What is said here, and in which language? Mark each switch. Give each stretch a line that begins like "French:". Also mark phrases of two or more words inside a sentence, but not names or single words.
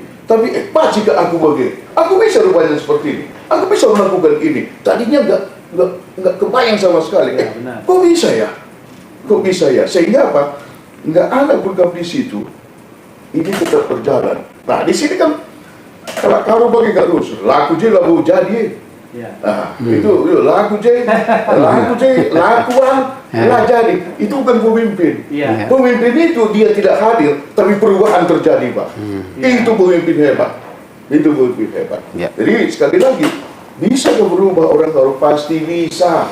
Indonesian: Tapi pak jika aku bagi, aku bisa rupanya seperti ini. Aku bisa melakukan ini. Tadinya nggak kebayang sama sekali. Ya, benar. Kok bisa ya? Kok bisa ya? Sehingga apa? Nggak ada program di situ. Ini tetap berjalan. Nah di sini kan kalau Karo bagi garus, laku je laku jadi. Ya. Nah, itu laku je, lakuan lah jadi. Itu bukan pemimpin. Iya. Pemimpin itu dia tidak hadir, tapi perubahan terjadi, Pak. Itu pemimpin hebat. Itu pemimpin hebat. Ya. Jadi sekali lagi, bisa berubah orang Karo, pasti bisa.